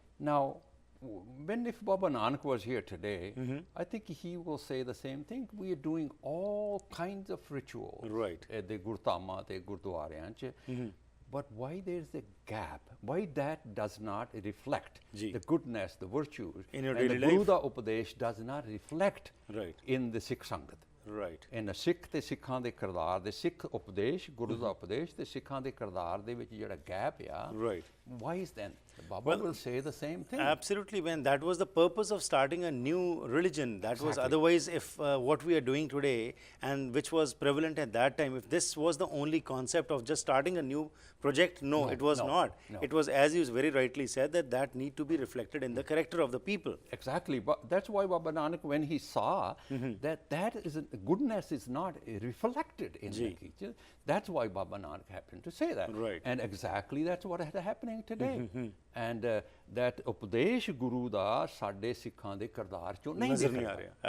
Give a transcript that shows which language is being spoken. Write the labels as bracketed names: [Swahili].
[English] Now, if Baba Nanak was here today, I think he will say the same thing. We are doing all kinds of rituals at the Gurdhama, the Gurdwaran, but why there's a gap? Why that does not reflect the goodness, the virtues, in your and daily the Guru life? da Upadesh does not reflect in the Sikh Sangat. [Punjabi] In ਸਿੱਖ ਤੇ ਸਿੱਖਾਂ ਦੇ ਕਿਰਦਾਰ ਦੇ ਸਿੱਖ ਉਪਦੇਸ਼, ਗੁਰੂ ਦਾ ਉਪਦੇਸ਼ ਤੇ ਸਿੱਖਾਂ ਦੇ ਕਿਰਦਾਰ ਦੇ ਵਿੱਚ ਜਿਹੜਾ ਗੈਪ ਆ, [English] why is then? Baba will say the same thing. Absolutely, when that was the purpose of starting a new religion. That was otherwise, if what we are doing today and which was prevalent at that time, if this was the only concept of just starting a new project, no, it was not. It was, as you very rightly said, that need to be reflected in the character of the people. Exactly, but that's why Baba Nanak, when he saw that is goodness is not reflected in the teacher, that's why Baba Nanak happened to say that. And exactly that's what is happening today. And that [Punjabi] Upadesh Guru da ਸਾਡੇ ਸਿੱਖਾਂ ਦੇ ਕਿਰਦਾਰ ਚੋਂ ਨਹੀਂ ਦਿਖ ਰਿਹਾ।